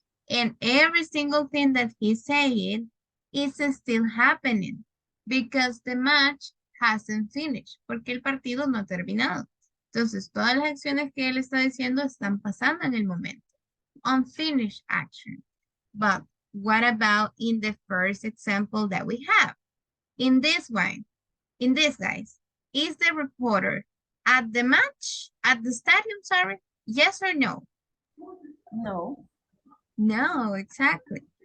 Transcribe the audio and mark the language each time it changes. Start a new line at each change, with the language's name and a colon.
English: And every single thing that he's saying is still happening because the match hasn't finished,
Spanish: porque el partido no ha terminado. Entonces, todas las acciones que él está diciendo están pasando en el momento.
English: Unfinished action. But what about in the first example that we have? In this one, in this, guys, is the reporter at the match, at the stadium, sorry? Yes or no? No. No, exactly.